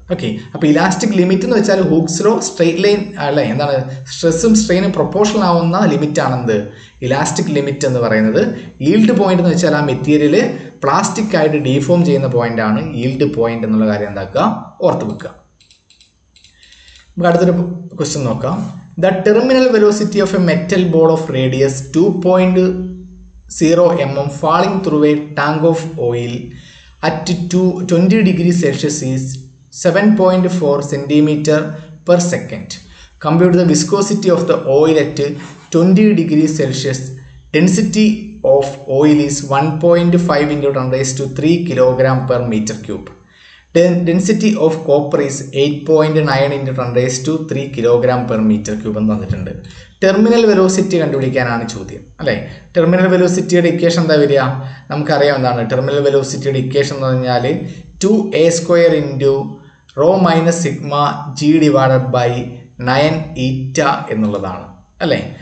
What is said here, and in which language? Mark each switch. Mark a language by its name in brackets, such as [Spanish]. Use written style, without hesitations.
[Malayalam] Okay, അപ്പോൾ elastic limit എന്ന് വെച്ചാൽ ഹൂക്സ് ലോ സ്ട്രെയിറ്റ് ലൈൻ അല്ലേ എന്താണ് സ്ട്രെസ്സും സ്ട്രെയിനും പ്രൊപ്പോർഷണൽ ആവുന്ന ലിമിറ്റ് ആണെന്ത് ഇലാസ്റ്റിക് ലിമിറ്റ് എന്ന് പറയുന്നത്. ഈൽഡ് പോയിന്റ് എന്ന് വെച്ചാൽ ആ മെറ്റീരിയൽ പ്ലാസ്റ്റിക് ആയിട്ട് ഡീഫോം ചെയ്യുന്ന പോയിന്റ് ആണ് ഈൽഡ് പോയിന്റ് എന്നുള്ള കാര്യം എന്താക്കുക ഓർത്ത് വെക്കുക. നമുക്ക് അടുത്തൊരു ക്വസ്റ്റ്യൻ നോക്കാം. [English] The terminal velocity of a metal ball of radius 2.0 mm falling through a tank of oil at 20 degrees Celsius is 7.4 centimeter per second. Compute the viscosity of the oil at 20 degrees Celsius. Density of oil is 1.5 into 10⁻³ kilogram per meter cube. Density of copper is 8.9 into 10⁻³ kilogram per meter cube [Malayalam] എന്ന് തന്നിട്ടുണ്ട്. Terminal velocity കണ്ടുപിടിക്കാനാണ് ചോദ്യം അല്ലേ. Terminal വെലോസിറ്റിയുടെ equation എന്താ വരിക? നമുക്കറിയാം എന്താണ് terminal വെലോസിറ്റിയുടെ equation എന്ന് പറഞ്ഞാൽ 2a² into ρ - σg divided by 9η എന്നുള്ളതാണ് അല്ലേ.